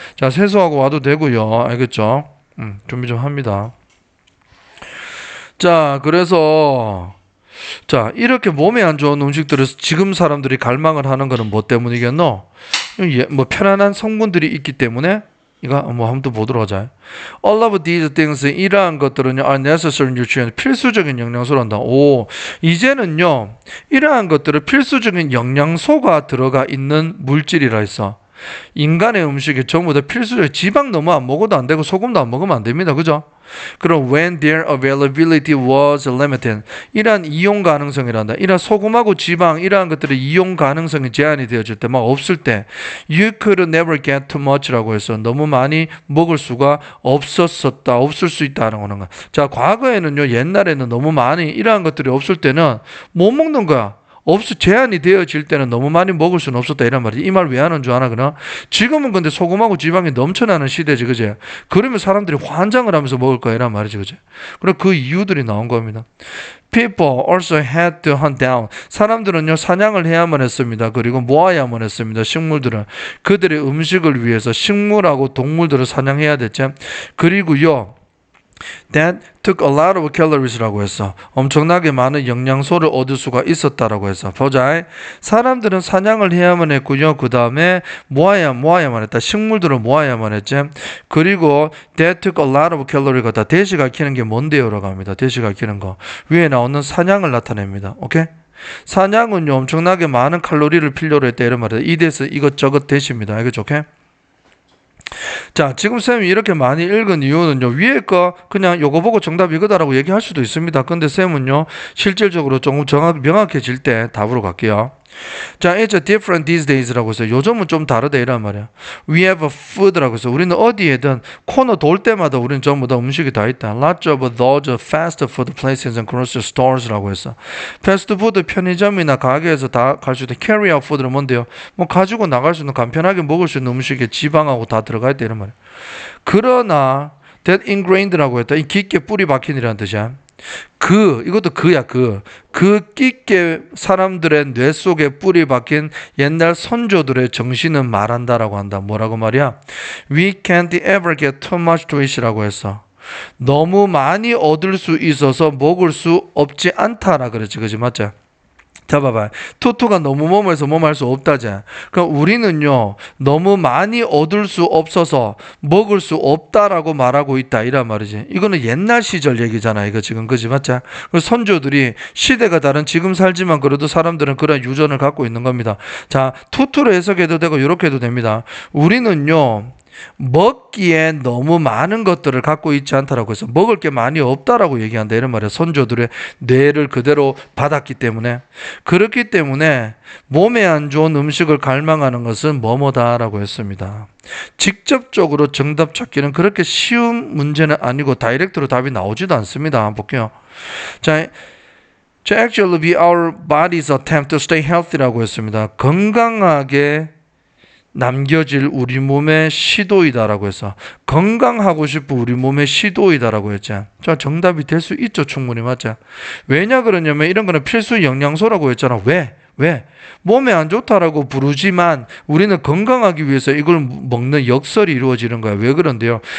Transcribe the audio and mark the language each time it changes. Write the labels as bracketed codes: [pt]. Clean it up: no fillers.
[ko] 자, 세수하고 와도 되고요. 알겠죠? 준비 좀 합니다. 자, 그래서 자, 이렇게 몸에 안 좋은 음식들을 지금 사람들이 갈망을 하는 거는 뭐 때문이겠노? 뭐 편안한 성분들이 있기 때문에 이거 뭐 한번 또 보도록 하자. [en] All of these things [ko] 이러한 것들은요 [en] are necessary nutrients [ko] 필수적인 영양소란다. 오, 이제는요 이러한 것들을 필수적인 영양소가 들어가 있는 물질이라 했어. 인간의 음식에 전부 다 필수적 지방 너무 안 먹어도 안 되고 소금도 안 먹으면 안 됩니다. 그죠? [en] 그럼 when their availability was limited [ko] 이러한 이용 가능성이란다. 이러한 소금하고 지방 이러한 것들의 이용 가능성이 제한이 되어질 때 막 없을 때 [en] you could never get too much [ko] 라고 해서 너무 많이 먹을 수가 없었었다. 없을 수 있다는 거는. 자, 과거에는요 옛날에는 너무 많이 이러한 것들이 없을 때는 못 먹는 거야. 제한이 되어질 때는 너무 많이 먹을 수는 없었다 이란 말이지. 이 말 왜 하는 줄 아나 그나? 지금은 근데 소금하고 지방이 넘쳐나는 시대지 그제? 그러면 사람들이 환장을 하면서 먹을 거야 이란 말이지 그제? 그럼 그 이유들이 나온 겁니다. [en] People also had to hunt down. [ko] 사람들은요 사냥을 해야만 했습니다. 그리고 모아야만 했습니다. 식물들은 그들의 음식을 위해서 식물하고 동물들을 사냥해야 됐죠. 그리고요 [en] that took a lot of calories라고 했어. [ko] 엄청나게 많은 영양소를 얻을 수가 있었다라고 했어. 보자. 사람들은 사냥을 해야만 했고요. 그 다음에 모아야만 했다. 식물들을 모아야만 했지. 그리고 [en] that took a lot of calories [ko] 가 다 대시 가리키는 게 뭔데요라고 합니다. 대시 가리키는 거. 위에 나오는 사냥을 나타냅니다. 오케이? 사냥은요 엄청나게 많은 칼로리를 필요로 했다 이런 말이다. 이 대에서 이것저것 대시입니다. 알겠죠? 오케이? 자, 지금 쌤이 이렇게 많이 읽은 이유는요 위에 거 그냥 요거 보고 정답 이거다라고 얘기할 수도 있습니다. 근데 쌤은요 실질적으로 조금 명확해질 때 답으로 갈게요. 자, [en] it's different these days [ko] 라고 해서 요즘은 좀 다르다 이란 말이야. [en] We have food [ko] 라고 해서 우리는 어디에든 코너 돌 때마다 우리는 전부 다 음식이 다 있다. [en] Lots of those fast food places and grocery stores [ko] 라고 해서 패스트푸드 편의점이나 가게에서 다 갈 수 있는 [en] carry out food는 뭔데요? [ko] 뭐 가지고 나갈 수 있는 간편하게 먹을 수 있는 음식에 지방하고 다 들어가 있다 이런 말이야. 그러나 that ingrained라고 했다. 이 깊게 뿌리 박힌이라는 뜻이야. 이것도 그야. 그 깊게 사람들의 뇌 속에 뿌리 박힌 옛날 선조들의 정신은 말한다라고 한다. 뭐라고 말이야? [en] We can't ever get too much to eat [ko] 이라고 했어. 너무 많이 얻을 수 있어서 먹을 수 없지 않다라 그랬지. 그지 맞지? 자, 봐봐. 투투가 너무 뭐뭐해서 뭐뭐 할 수 없다지. 그럼 우리는요, 너무 많이 얻을 수 없어서 먹을 수 없다라고 말하고 있다. 이란 말이지. 이거는 옛날 시절 얘기잖아. 이거 지금, 그지? 맞자? 선조들이 시대가 다른 지금 살지만 그래도 사람들은 그런 유전을 갖고 있는 겁니다. 자, 투투로 해석해도 되고, 이렇게 해도 됩니다. 우리는요, 먹기에 너무 많은 것들을 갖고 있지 않다라고 해서 먹을 게 많이 없다라고 얘기한다 이런 말이야. 선조들의 뇌를 그대로 받았기 때문에. 그렇기 때문에 몸에 안 좋은 음식을 갈망하는 것은 뭐뭐다라고 했습니다. 직접적으로 정답 찾기는 그렇게 쉬운 문제는 아니고 다이렉트로 답이 나오지도 않습니다. 한번 볼게요. [en] 자, actually be our body's attempt to stay healthy [ko] 라고 했습니다. 건강하게 남겨질 우리 몸의 시도이다라고 해서 건강하고 싶은 우리 몸의 시도이다라고 했죠. 자, 정답이 될 수 있죠. 충분히 맞죠. 왜냐 그러냐면 이런 거는 필수 영양소라고 했잖아. 왜? 왜? 몸에 안 좋다라고 부르지만 우리는 건강하기 위해서 이걸 먹는 역설이 이루어지는 거야. 왜 그런데요?